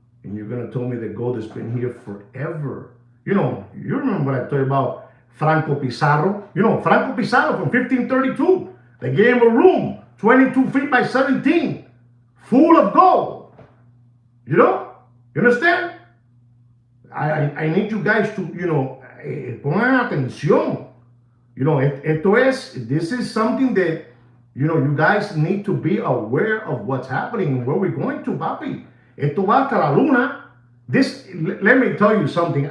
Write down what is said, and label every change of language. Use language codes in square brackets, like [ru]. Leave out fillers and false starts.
[en] And you're going to tell me that gold has been here forever. You remember what I told you about Franco Pizarro? Franco Pizarro from 1532. They gave him a room, 22 feet by 17, full of gold. You understand? I need you guys to, [es] pongan atención. [en] This is something that, you guys need to be aware of what's happening and where we're going to, papi. [es] Esto va hasta la luna. [en] Let me tell you something.